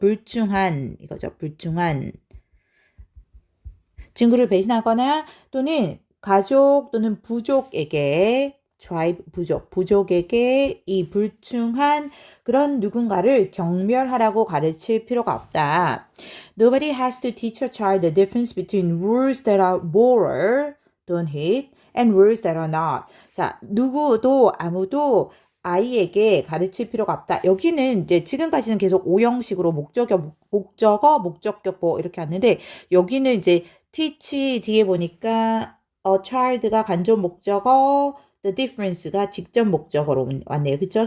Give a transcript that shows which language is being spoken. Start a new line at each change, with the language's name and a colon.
Korean: 불충한 이거죠. 불충한. 친구를 배신하거나 또는 가족 또는 부족에게 tribe 부족에게 이 불충한 그런 누군가를 경멸하라고 가르칠 필요가 없다.
English: Nobody has to teach a child the difference between rules that are moral, don't hit, and rules that are not.
Korean: 자, 아무도 아이에게 가르칠 필요가 없다. 여기는 이제 지금까지는 계속 오형식으로 목적어, 목적격 보 이렇게 왔는데 여기는 이제 teach 뒤에 보니까 a child가 간접 목적어, the difference가 직접 목적어로 왔네요. 그쵸?